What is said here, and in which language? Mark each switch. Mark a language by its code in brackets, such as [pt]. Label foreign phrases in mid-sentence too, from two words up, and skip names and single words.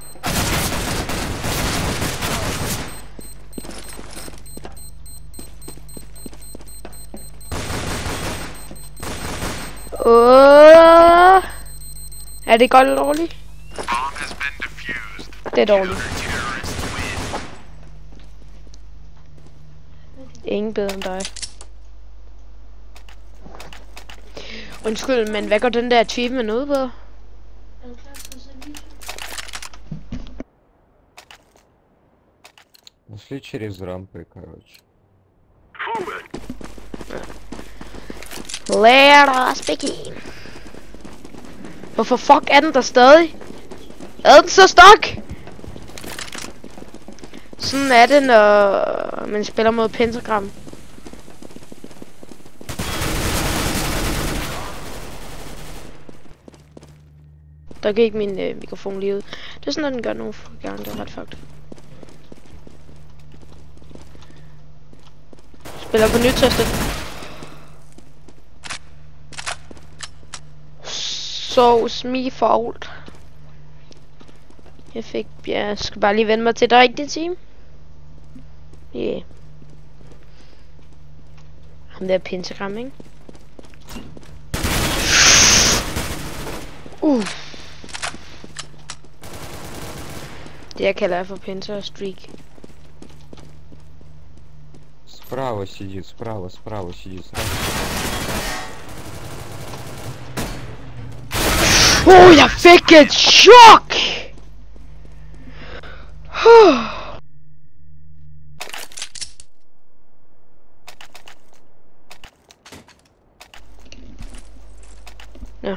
[da] Er det godt eller dårligt? Det er dårligt. Ingen bedre end dig. Undskyld, men hvad går den der achievement ud på? [ru] Шли через рампы, короче. [en] Let us begin. [da] Hvorfor fuck er den der stadig? Er den så stok? Sådan er det, når man spiller mod Pentagram. Der gik min mikrofon lige ud. Det er sådan, at den gør nogle gange. Det er ret fucked. Spiller på nytestet. [en] So me fault. [da] Jeg skal bare lige vende mig til det rigtige team. Yeah. Ham der Pentagram, ikke? Det jeg kalder for Penta-streak. [ru] Справа сидит, справа сидит. [da] Jeg fik et chok! Ja.